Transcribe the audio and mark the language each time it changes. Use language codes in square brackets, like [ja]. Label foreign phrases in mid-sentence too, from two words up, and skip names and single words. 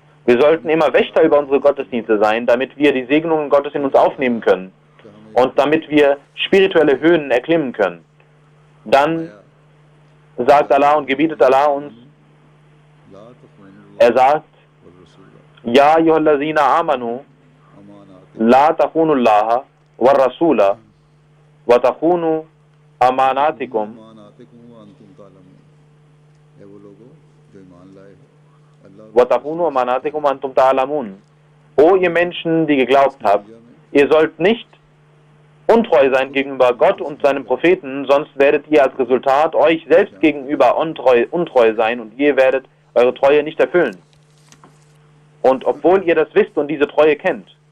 [de] Wir sollten immer Wächter über unsere Gottesdienste sein, damit wir die Segnungen Gottes in uns aufnehmen können und damit wir spirituelle Höhen erklimmen können. Dann sagt Allah und gebietet Allah uns, er sagt, [ar] يا أيها الذين آمنوا، لا تخونوا الله و الرسول و تخونوا أماناتكم و تخونوا أماناتكم أنتم تعلمون. [de] O ihr Menschen, die geglaubt habt, ihr sollt nicht untreu sein gegenüber Gott und seinem Propheten, sonst werdet ihr als Resultat euch selbst gegenüber untreu sein und ihr werdet eure Treue nicht erfüllen. Und obwohl ihr das wisst und diese Treue kennt.